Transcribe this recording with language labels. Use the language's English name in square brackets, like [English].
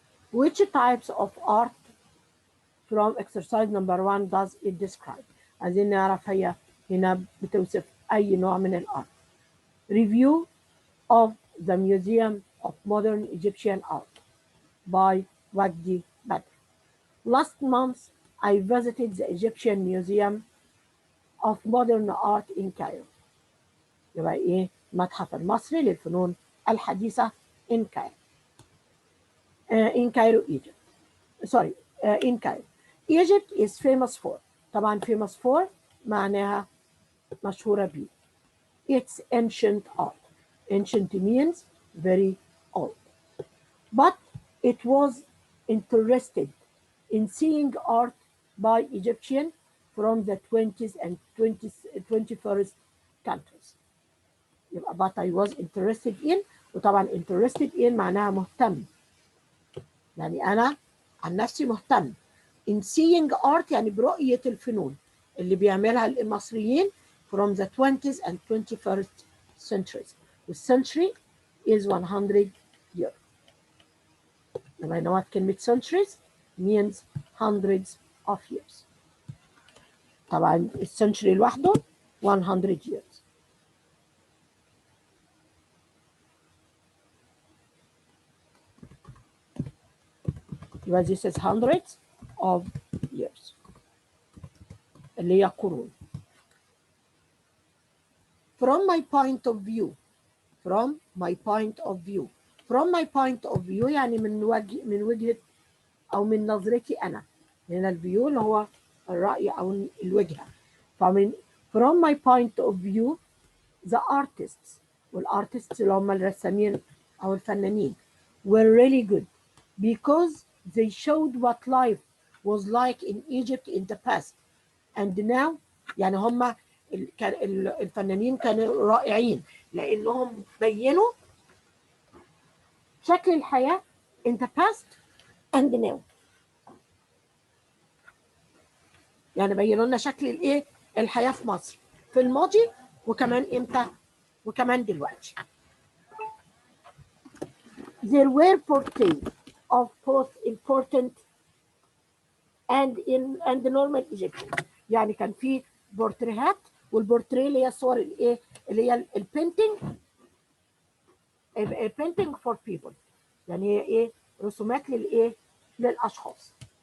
[English] Which types of art from exercise number 1 does it describe؟ [Arabic] عايزين نعرف هي هنا بتوصف أي نوع من الآرت. [English] Review of the Museum of Modern Egyptian Art by Wagdi Badr. Last month, I visited the Egyptian Museum of Modern Art in Cairo. [Arabic] يبقى إيه؟ المتحف المصري للفنون الحديثة [English] in Cairo. In Cairo, Egypt. In Cairo. Egypt is famous for. [Arabic] طبعا [English] famous for [Arabic] معناها مشهورة بيه. [English] It's ancient art. Ancient means very old. But it was interested in seeing art by Egyptians from the 20th and 21st countries. [Arabic] يبقى [English] but I was interested in، [Arabic] وطبعا [English] interested in [Arabic] معناها مهتم. يعني أنا عن نفسي مهتم. [English] In seeing art [Arabic] يعني برؤية الفنون اللي بيعملها المصريين [English] from the 20th and 21st centuries. والcentury is 100 years. [Arabic] لما [English] know what [Arabic] كلمة [English] centuries means hundreds of years. [Arabic] طبعا الcentury لوحده [English] 100 years. [Arabic] يبقى [English] this is hundreds of years [Arabic] اللي هي قرون. [English] from my point of view from my point of view from my point of view [Arabic] يعني من وجهة أو من نظرتي أنا. هنا الفيو اللي هو الرأي أو الوجهة. فمن [English] from my point of view the artists والartists [Arabic] اللي هم الرسامين أو الفنانين [English] were really good because they showed what life was like in Egypt in the past and now. [Arabic] يعني هم الفنانين كانوا رائعين لأنهم بينوا شكل الحياة [English] in the past and now. [Arabic] يعني بينوا لنا شكل الايه الحياة في مصر في الماضي وكمان امتى وكمان دلوقتي. [English] There were portraits of both important and the normal Egyptian. [Arabic] يعني كان في بورتريهات والبورتريه اللي هي الصور الايه اللي هي [English] البينتنج for people. [Arabic] يعني هي ايه رسومات للايه للاشخاص.